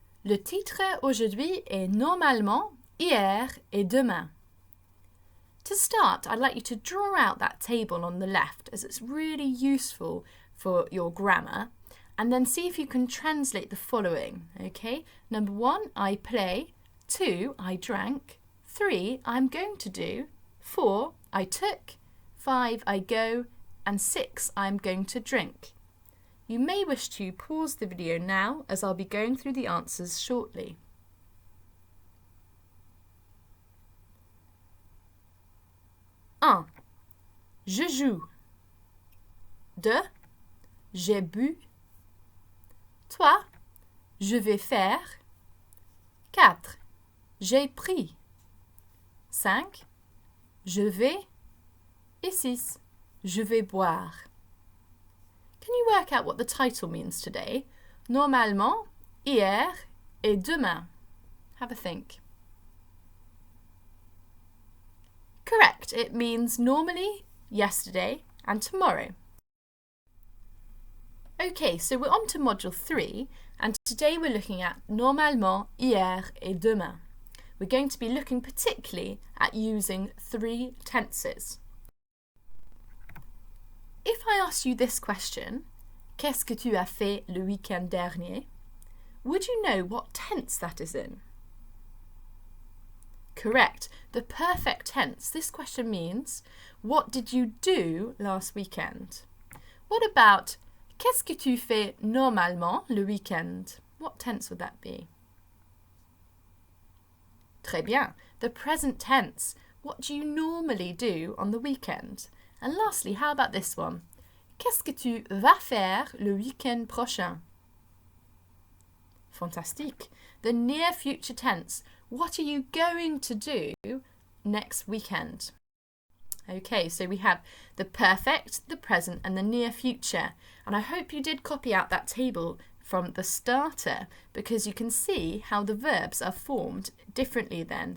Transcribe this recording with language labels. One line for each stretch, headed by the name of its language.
French: Le titre aujourd'hui est Normalement, hier et demain.
English: To start, I'd like you to draw out that table on the left as it's really useful for your grammar, and then see if you can translate the following, okay? Number 1, I play. 2, I drank. 3, I'm going to do. 4, I took. 5, I go. And 6, I'm going to drink. You may wish to pause the video now as I'll be going through the answers shortly.
French: 1. Je joue. 2. J'ai bu. 3. Je vais faire. 4. J'ai pris. 5. Je vais. Et 6. Je vais boire.
English: Can you work out what the title means today?
French: Normalement, hier et demain.
English: Have a think. Correct. It means normally, yesterday, and tomorrow. Okay, so we're on to module 3, and today we're looking at
French: normalement, hier et demain.
English: We're going to be looking particularly at using 3 tenses. If I asked you this question,
French: qu'est-ce que tu as fait le week-end dernier?
English: Would you know what tense that is in? Correct. The perfect tense. This question means, what did you do last weekend? What about,
French: qu'est-ce que tu fais normalement le week-end?
English: What tense would that be?
French: Très bien.
English: The present tense. What do you normally do on the weekend? And lastly, how about this one?
French: Qu'est-ce que tu vas faire le week-end prochain?
English: Fantastique. The near future tense. What are you going to do next weekend? Okay, so we have the perfect, the present, and the near future. And I hope you did copy out that table from the starter because you can see how the verbs are formed differently then.